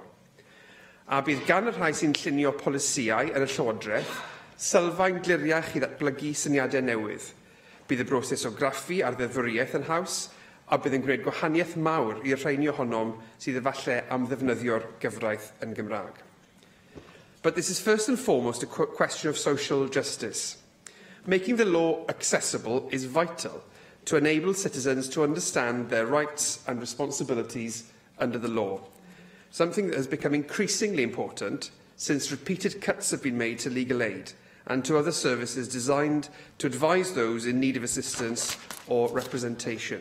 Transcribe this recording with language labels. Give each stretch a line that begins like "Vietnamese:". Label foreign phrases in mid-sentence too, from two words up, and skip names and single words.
Welsh: A bydd gan y rhai sy'n llunio polisiau yn y Llywodraeth sylfaen gliriach I ddatblygu syniadau newydd. Bydd y broses o graffu ar ddeddfwriaeth yn haws, a bydd yn gwneud gwahaniaeth mawr I'r rheini ohonom sydd efallai am ddefnyddio'r gyfraith yn Gymraeg.
English: But this is first and foremost a question of social justice. Making the law accessible is vital to enable citizens to understand their rights and responsibilities under the law, something that has become increasingly important since repeated cuts have been made to legal aid and to other services designed to advise those in need of assistance or representation.